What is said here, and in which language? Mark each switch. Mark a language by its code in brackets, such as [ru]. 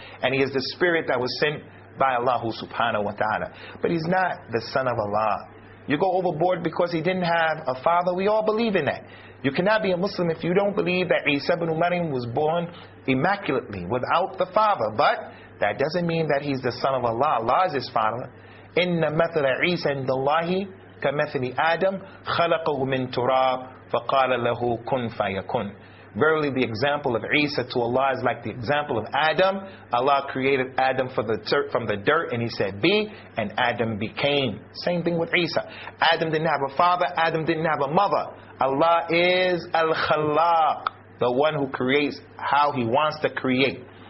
[en] And he is the spirit that was sent by Allah subhanahu wa ta'ala. But he's not the son of Allah. You go overboard because he didn't have a father. We all believe in that. You cannot be a Muslim if you don't believe that Isa ibn Maryam was born immaculately without the father. But that doesn't mean that he's the son of Allah. Allah is his father. [ar] Inna mathala Isa inda Allahi كَمَثْلِ Adam خَلَقَهُ مِنْ تُرَابٍ فَقَالَ لَهُ كُنْ فَيَكُنْ. [en] Verily the example of Isa to Allah is like the example of Adam. Allah created Adam from the dirt and he said be, and Adam became. Same thing with Isa. Adam didn't have a father, Adam didn't have a mother. Allah is Al-Khalaq, the one who creates how he wants to create.